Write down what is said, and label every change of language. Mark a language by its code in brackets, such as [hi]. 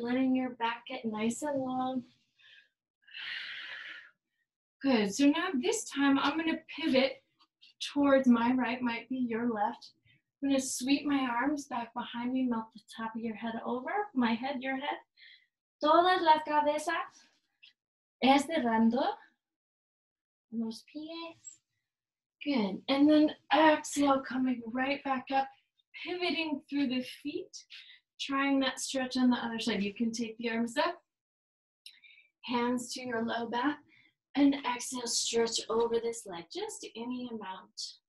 [en] Letting your back get nice and long. Good. So now this time, I'm going to pivot towards my right, might be your left. I'm going to sweep my arms back behind me, melt the top of your head over, my head, your head. [es] Todas las cabezas estirando los pies. [en] Good. And then exhale, coming right back up, pivoting through the feet, trying that stretch on the other side. You can take the arms up, hands to your low back, and exhale, stretch over this leg, just any amount.